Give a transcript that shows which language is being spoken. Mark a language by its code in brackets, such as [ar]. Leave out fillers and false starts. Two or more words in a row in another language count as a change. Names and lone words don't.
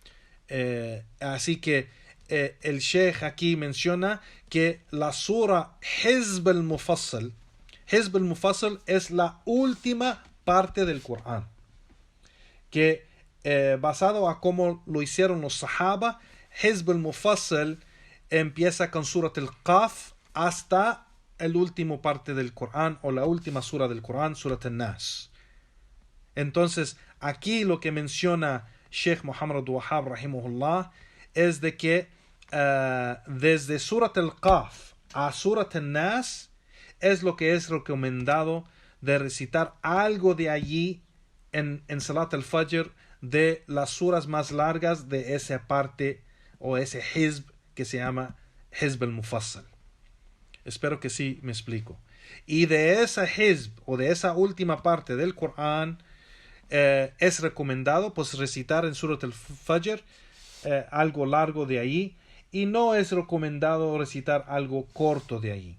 [es] Así que el Sheikh aquí menciona que la sura Hizb al-Mufassal es la última parte del Corán, que basado a cómo lo hicieron los Sahaba, Hizb al-Mufassal empieza con Surat al-Qaf hasta el último parte del Corán, o la última sura del Corán, Surat al-Nas. Entonces, aquí lo que menciona Sheikh Muhammad Abdul Wahhab rahimahullah es de que desde Surat al-Qaf a Surat al-Nas es lo que es recomendado de recitar algo de allí en Salat al-Fajr, de las suras más largas de esa parte o ese hizb que se llama Hizb al-Mufassal. Espero que sí me explico. Y de esa hizb o de esa última parte del Corán es recomendado pues recitar en Surat al-Fajr algo largo de ahí, y no es recomendado recitar algo corto de ahí.